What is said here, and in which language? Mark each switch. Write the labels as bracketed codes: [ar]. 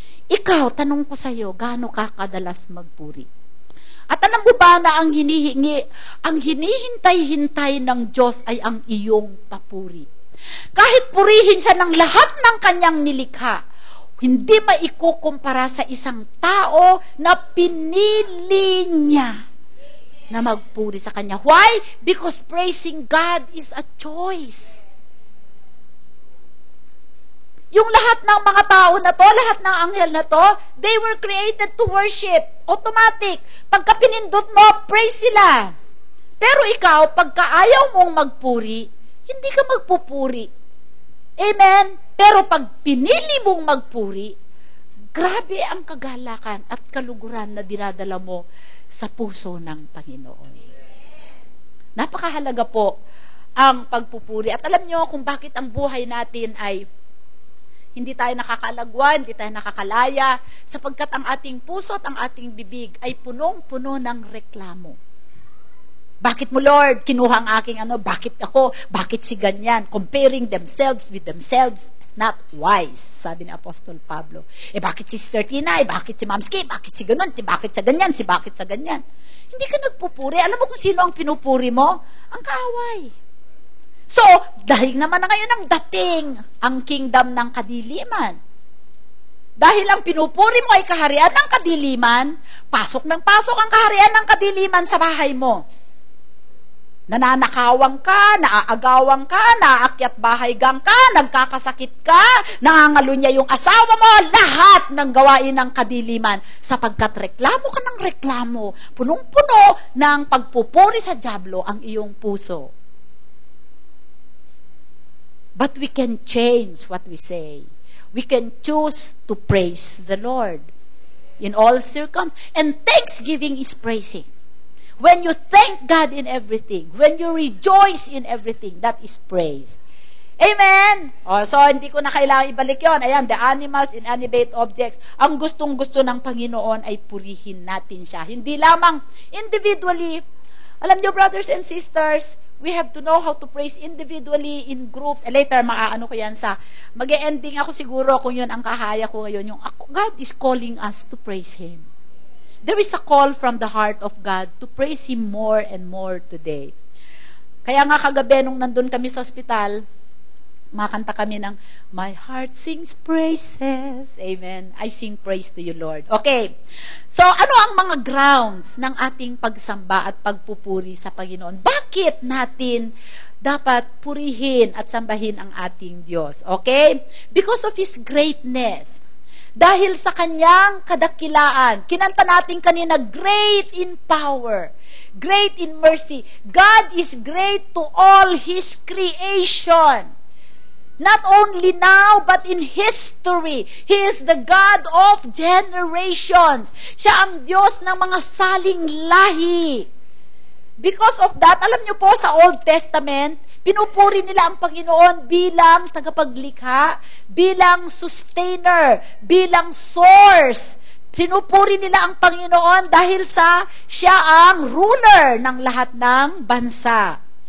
[tl] Ikaw, tanong ko sa'yo, gaano ka kadalas magpuri? At alam mo ba na ang hinihintay-hintay ng Diyos ay ang iyong papuri. Kahit purihin siya ng lahat ng kanyang nilikha, hindi maikukumpara sa isang tao na pinili niya na magpuri sa kanya. [en] Why? Because praising God is a choice. [tl] Yung lahat ng mga tao na to, lahat ng anghel na to, [en] they were created to worship. Automatic. [tl] Pagka pinindot mo, praise sila. Pero ikaw, pagka ayaw mong magpuri, hindi ka magpupuri. Amen? Pero pag pinili mong magpuri, Grabe ang kagalakan at kaluguran na dinadala mo sa puso ng Panginoon. Napakahalaga po ang pagpupuri. At alam nyo kung bakit ang buhay natin ay hindi tayo nakakalagwan, hindi tayo nakakalaya, sapagkat ang ating puso at ang ating bibig ay punong-puno ng reklamo. Bakit mo, Lord, kinuha ang aking bakit ako, bakit si ganyan? [en] Comparing themselves with themselves is not wise, [tl] sabi ni Apostol Pablo. Bakit si Sister Tina? Bakit si Mamski? Bakit si ganun? Bakit sa ganyan? Bakit sa ganyan? Hindi ka nagpupuri. Alam mo kung sino ang pinupuri mo? Ang kaaway. So, dahil naman na ngayon ang dating ang kingdom ng kadiliman. Dahil ang pinupuri mo ay kaharian ng kadiliman, pasok ng pasok ang kaharian ng kadiliman sa bahay mo. Nananakawang ka, naaagawang ka, naaakyat bahay gang ka, nagkakasakit ka, nangangalunya yung asawa mo, lahat ng gawain ng kadiliman. Sapagkat reklamo ka ng reklamo, punong-puno ng pagpupuri sa dyablo ang iyong puso. [en] But we can change what we say. We can choose to praise the Lord in all circumstances. And thanksgiving is praising. When you thank God in everything, when you rejoice in everything, that is praise. [tl] Amen? So, hindi ko na kailangan ibalik yon. Ayan, [en] the animals, inanimate objects. [tl] Ang gustong-gusto ng Panginoon ay purihin natin siya. Hindi lamang individually. Alam niyo, [en] brothers and sisters, we have to know how to praise individually, in groups. [tl] Later, maaano ko yan sa, mag-e-ending ako siguro kung yun ang kahaya ko ngayon. [en] Yung God is calling us to praise Him. There is a call from the heart of God to praise Him more and more today. [tl] Kaya nga kagabi, nung nandun kami sa ospital, makanta kami ng, [en] my heart sings praises. [tl] Amen. [en] I sing praise to you, Lord. Okay. [tl] So, ano ang mga grounds ng ating pagsamba at pagpupuri sa Panginoon? Bakit natin dapat purihin at sambahin ang ating Diyos? Okay? [en] Because of His greatness. [tl] Dahil sa kanyang kadakilaan, kinanta natin kanina, [en] great in power, great in mercy. God is great to all His creation. Not only now, but in history. He is the God of generations. [tl] Siya ang Diyos ng mga saling lahi. [en] Because of that, [tl] alam niyo po sa Old Testament, pinupuri nila ang Panginoon bilang tagapaglikha, bilang sustainer, bilang source. Sinupuri nila ang Panginoon dahil siya ang ruler ng lahat ng bansa.